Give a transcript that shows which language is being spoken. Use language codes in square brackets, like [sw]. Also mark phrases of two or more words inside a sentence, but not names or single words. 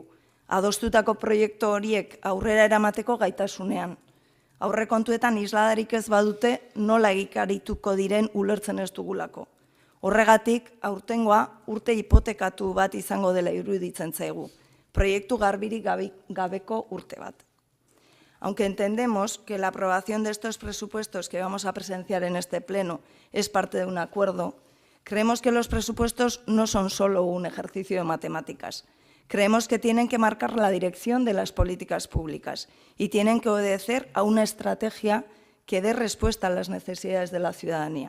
[eu] Adostutako proiektu horiek aurrera eramateko gaitasunean. Aurrekontuetan isladarik ez badute nola egikarituko diren ulertzen ez dugulako. Horregatik, aurtengoa urte hipotekatu bat izango dela iruditzen zaigu. Proiektu garbirik gabeko urte bat. [es] Aunque entendemos que la aprobación de estos presupuestos que vamos a presenciar en este pleno es parte de un acuerdo, creemos que los presupuestos no son solo un ejercicio de matemáticas. Creemos que tienen que marcar la dirección de las políticas públicas y tienen que obedecer a una estrategia que dé respuesta a las necesidades de la ciudadanía.